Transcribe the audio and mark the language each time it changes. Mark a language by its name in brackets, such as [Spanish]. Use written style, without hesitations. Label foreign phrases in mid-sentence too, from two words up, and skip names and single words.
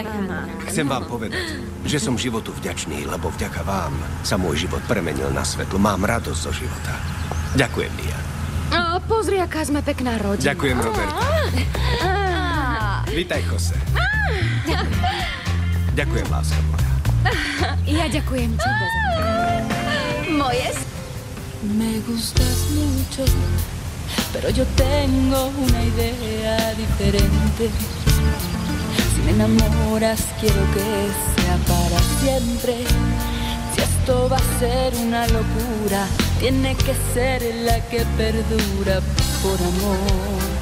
[Slovak] chcem vám povedať, že som životu vďačný, lebo vďaka vám sa môj život premenil na svetlo. Mám radosť zo života. Ďakujem, Mia. Pozri, aká sme pekná rodina. Ďakujem, Roberta. Vítaj, Jose. Ďakujem, láska moja. Ja ďakujem tebe. Moje... [Spanish] Me gustas mucho, pero yo tengo una idea diferente. Si me enamoras, quiero que sea para siempre. Si esto va a ser una locura, tiene que ser la que perdura por amor.